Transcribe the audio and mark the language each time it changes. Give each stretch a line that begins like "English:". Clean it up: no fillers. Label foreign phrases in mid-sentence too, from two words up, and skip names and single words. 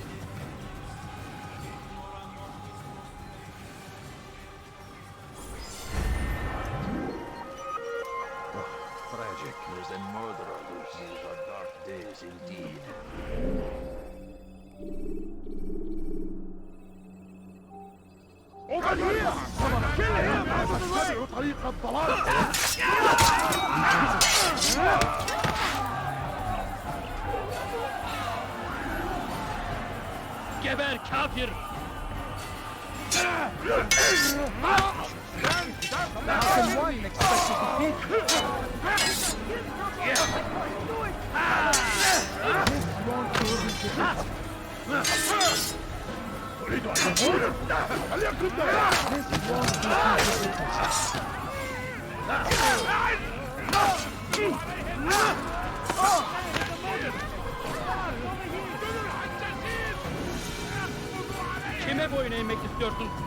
English: Tragic. There's a murderer loose. These are dark days indeed. Over here! Kill him!
Arabic: اتبعوا طريق الضلال!
Turkish: Geber kafir!
Arabic: أريد أن أقول فليكن
Turkish: Kime boyun eğmek istiyorsun?